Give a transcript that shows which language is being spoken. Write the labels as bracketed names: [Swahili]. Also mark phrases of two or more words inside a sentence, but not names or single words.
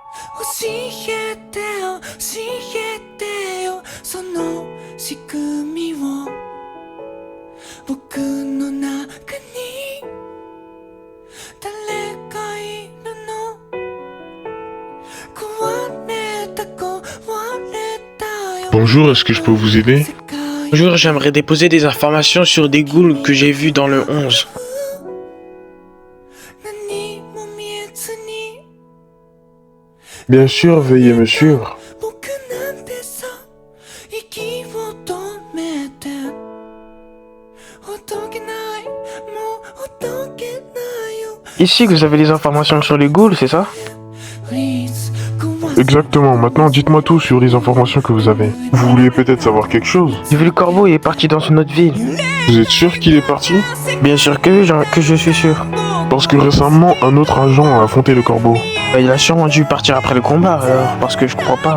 [Japanese] 教えてよ教えてよその仕組みを僕の中に誰がいるの壊れた壊れたよ [French] Bonjour, est-ce que je peux vous aider? Bonjour, j'aimerais déposer des informations sur des ghouls que j'ai vus dans le 11. [Japanese] 何も見えずに [French] Bien sûr, veuillez me suivre. [Japanese] 僕なんてさ息を止めてほどけないもうほどけないよ [French] Ici que vous avez les informations sur les ghouls, c'est ça? [English] Please go on [French] Exactement, maintenant dites-moi tout sur les informations que vous avez. Vous vouliez peut-être savoir quelque chose? J'ai vu le corbeau, il est parti dans une autre ville. Vous êtes sûr qu'il est parti? Bien sûr que oui, que je suis sûr. Parce que récemment, un autre agent a affronté le corbeau. Bah, il a sûrement dû partir après le combat, alors, parce que je crois pas.